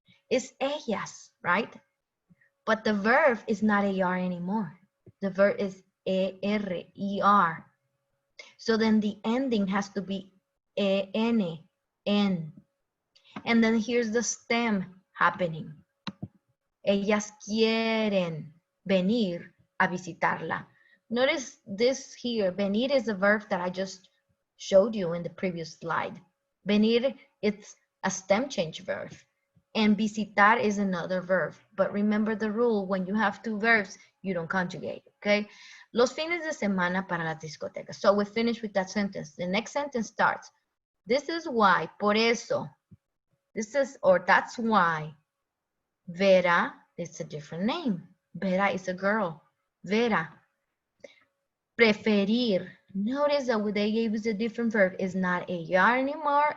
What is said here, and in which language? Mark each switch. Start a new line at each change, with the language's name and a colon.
English: It's ellas, right? But the verb is not AR anymore. The verb is ER. So then the ending has to be EN, N. And then here's the stem happening.
Spanish: Ellas quieren venir a visitarla.
English: Notice this here. Venir is a verb that I just showed you in the previous slide. Venir, it's a stem change verb. And visitar is another verb. But remember the rule, when you have two verbs, you don't conjugate, okay?
Spanish: Los fines de semana para las discotecas.
English: So we finish with that sentence. The next sentence starts. This is why,
Spanish: por eso.
English: This is, or that's why. Vera, it's a different name. Vera is a girl. Vera. Preferir. Notice that they gave us a different verb. It's not AR anymore.